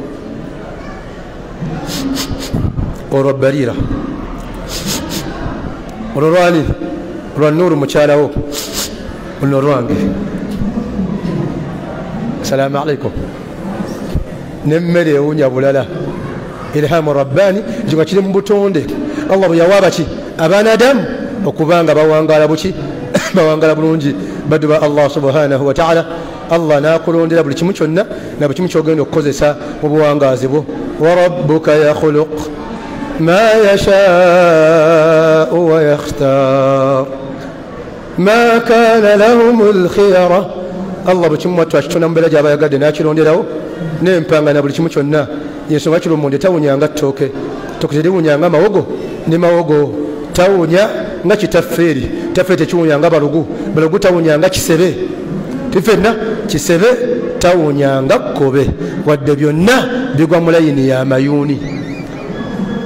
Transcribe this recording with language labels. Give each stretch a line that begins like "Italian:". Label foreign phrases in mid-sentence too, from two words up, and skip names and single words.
Ganda: olwo Barira, olwo lwani lwa Nuuru mukyalawo, luno lwange.
Arabic: Assalamu alaikum.
Ganda: Nemmere ewunya bulala.
Arabic: إلهام رباني
Ganda: nga kiri mu butonde allah bwe yawa baki abanadamu okubanga bawangala buki bawangala bulungi baddu ba allah
Arabic: سبحانه وتعالى.
Ganda: allah nakulondera buli kimu kyonna na buli kimu kyogenda okukozesa mu buwangaazi bwo.
Arabic: وربك يخلق ما يشاء ويختار ما كان لهم الخيرة.
Ganda: allah buli kimu mwattu akitona mu mbeera gy'abayagadde n'akironderawo n'empanga na buli kimu kyonna. yensonga kiro monde tawunyanga ttooke, ttooke teriwunyanga mawogo, ne mawogo tawunya nga kitafeeri, tafeeri tekiwunyanga balugu, balugu tawunyanga kisebe, tifenna kisebe tawunyanga kkobe, wadde byonna bigwa mu layini y'amayuuni.